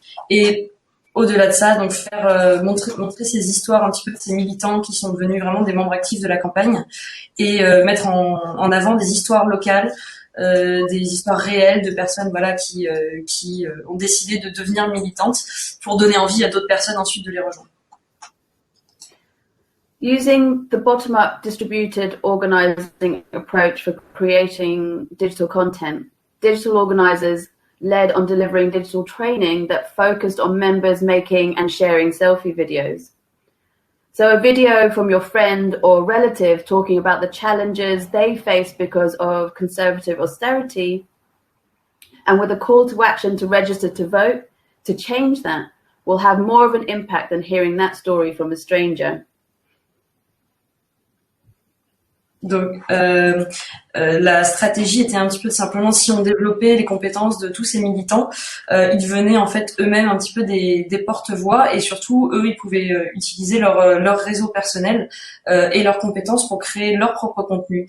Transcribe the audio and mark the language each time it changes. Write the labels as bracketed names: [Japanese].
[French] Et au-delà de ça, donc faire montrer ces histoires un petit peu de ces militants qui sont devenus vraiment des membres actifs de la campagne, et mettre en avant des histoires locales, des histoires réelles de personnes qui ont décidé de devenir militantes, pour donner envie à d'autres personnes ensuite de les rejoindre. [English] Using the bottom-up distributed organising approach for creating digital content, digital organisers led on delivering digital training that focused on members making and sharing selfie videos. So a video from your friend or relative talking about the challenges they face because of conservative austerity, and with a call to action to register to vote, to change that, will have more of an impact than hearing that story from a stranger. [French] Donc, la stratégie était un petit peu simplement, si on développait les compétences de tous ces militants, ils devenaient en fait eux-mêmes un petit peu des porte-voix, et surtout eux, ils pouvaient utiliser leur réseau personnel et leurs compétences pour créer leur propre contenu.